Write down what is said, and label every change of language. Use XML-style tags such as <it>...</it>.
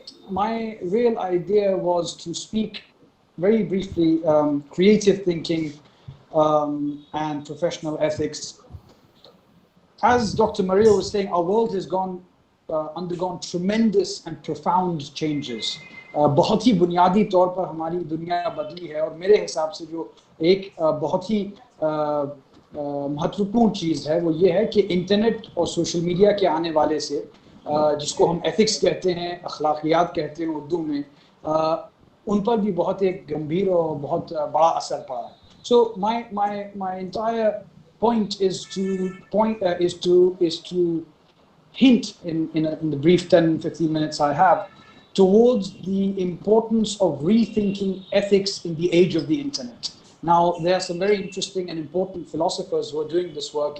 <en>My real idea was to speak very briefly creative thinking and professional ethics. As Dr. Maria was saying, our world has undergone tremendous and profound changes.</en> <hi>बहुत ही बुनियादी तौर पर हमारी दुनिया बदली है और मेरे हिसाब से जो एक बहुत ही महत्वपूर्ण चीज़ है वो ये है कि इंटरनेट और सोशल मीडिया के आने वाले से जिसको हम एथिक्स कहते हैं, अखलाकियात कहते हैं उर्दू में, उन पर भी बहुत एक गंभीर और बहुत बड़ा असर पड़ा है.</hi> <en>So my entire point is to hint in the brief 10-15 minutes I have towards the importance of rethinking ethics in the age of the internet. Now, there are some very interesting and important philosophers who are doing this work.</en>